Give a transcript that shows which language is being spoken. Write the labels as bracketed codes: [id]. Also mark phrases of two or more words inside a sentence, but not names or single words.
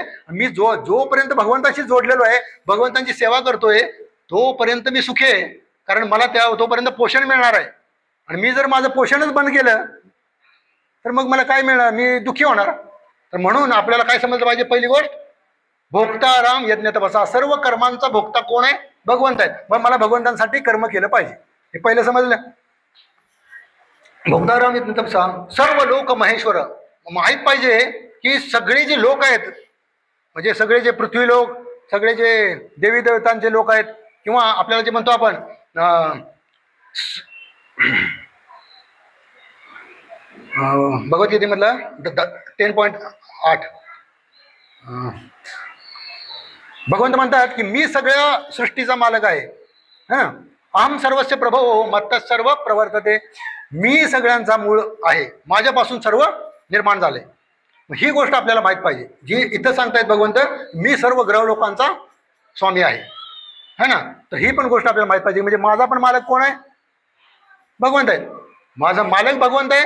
[mr] मी जोपर्यंत भगवंताशी जोडलेलो आहे, भगवंतांची सेवा करतोय, तोपर्यंत मी सुखी आहे. कारण मला तोपर्यंत पोषण मिळणार आहे. आणि मी जर माझं पोषणच बंद केलं तर मग मला काय मिळणार, मी दुःखी होणार. तर म्हणून आपल्याला काय समजलं पाहिजे, पहिली गोष्ट [sa] भोक्ताराम यज्ञ तपसा, [mr] सर्व कर्मांचा भोक्ता कोण आहे, भगवंत आहेत. मग मला भगवंतांसाठी कर्म केलं पाहिजे, हे पहिलं समजलं. [sa] भोक्ताराम यज्ञ तपसा सर्व लोक महेश्वर, [mr] माहीत पाहिजे की सगळे जे लोक आहेत, म्हणजे सगळे जे पृथ्वी लोक, सगळे जे देवी देवतांचे लोक आहेत, किंवा आपल्याला जे म्हणतो आपण भगवद्गीतेमधला 10.8 भगवंत म्हणतात की मी सगळ्या सृष्टीचा मालक आहे. हा, [sa] अहम सर्वस्य प्रभो मत्तः सर्व प्रवर्तते. [mr] मी सगळ्यांचा मूळ आहे, माझ्यापासून सर्व निर्माण झाले. ही गोष्ट आपल्याला माहीत पाहिजे, जी इथं सांगतायत भगवंत मी सर्व ग्रह लोकांचा स्वामी आहे, [hi] है ना. [mr] तर ही पण गोष्ट आपल्याला माहीत पाहिजे. म्हणजे माझा पण मालक कोण आहे? भगवंत आहे. माझा मालक भगवंत आहे.